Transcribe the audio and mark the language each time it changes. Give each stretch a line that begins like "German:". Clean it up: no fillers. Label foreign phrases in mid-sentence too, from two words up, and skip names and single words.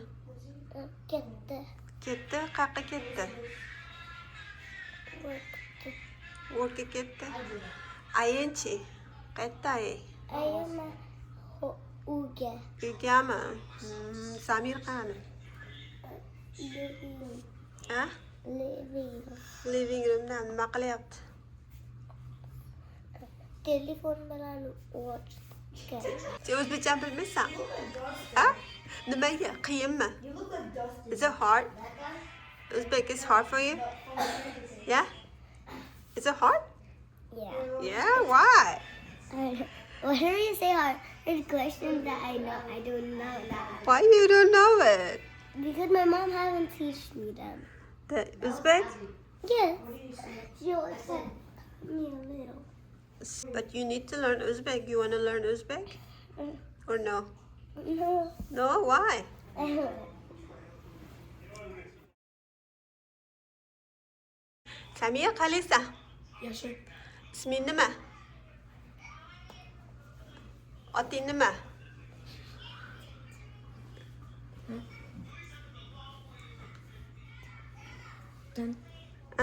Uzbek: Ketdi. Ketdi. Qayerga ketdi? O'tdi. Workga ketdi. Ayinchi. Qayerda aying? Ayama uyga. Uygami? Samir qani? Living. Ha? Living.
English: Living roomda
Uzbek: nima qilyapti? Telefon bilan o'tdi. Sen o'zbekcha bilmaysan? Ha? Nimaga? Qiyinmi?
English: Is it hard? Uzbek is hard for you? Yeah? Is it hard? Yeah. Yeah, why? Why do you say hard? There's questions that I know. I don't know that. Why you don't know it? Because my mom hasn't teach me them. The Uzbek? Yeah. She always said me a little. But you need to learn Uzbek. You want to learn Uzbek? Or no? No. No, why?
Uzbek: Samiya, qalisa? Yaxshi. Isming nima? Oting nima? Ha?